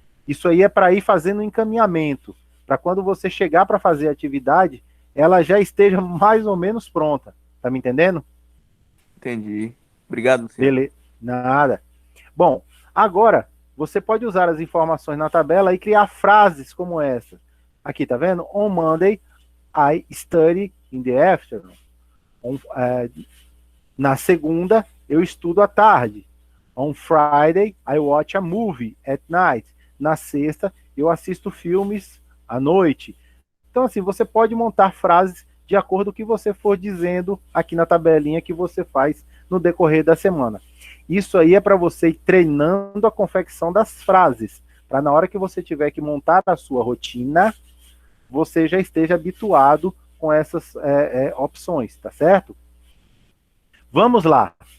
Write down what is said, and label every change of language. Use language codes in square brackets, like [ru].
[pt] Isso aí é para ir fazendo um encaminhamento, para quando você chegar para fazer a atividade, ela já esteja mais ou menos pronta. Tá me entendendo? Entendi. Obrigado, senhor. Beleza. Nada. Bom, agora você pode usar as informações na tabela e criar frases como essa. Aqui, tá vendo? [en] On Monday, I study in the afternoon. [pt] Na segunda, eu estudo à tarde. [en] On Friday, I watch a movie at night. [pt] Na sexta, eu assisto filmes à noite. Então, assim, você pode montar frases de acordo com o que você for dizendo aqui na tabelinha que você faz no decorrer da semana. Isso aí é para você ir treinando a confecção das frases, para na hora que você tiver que montar a sua rotina, você já esteja habituado com essas opções, tá certo? Vamos lá.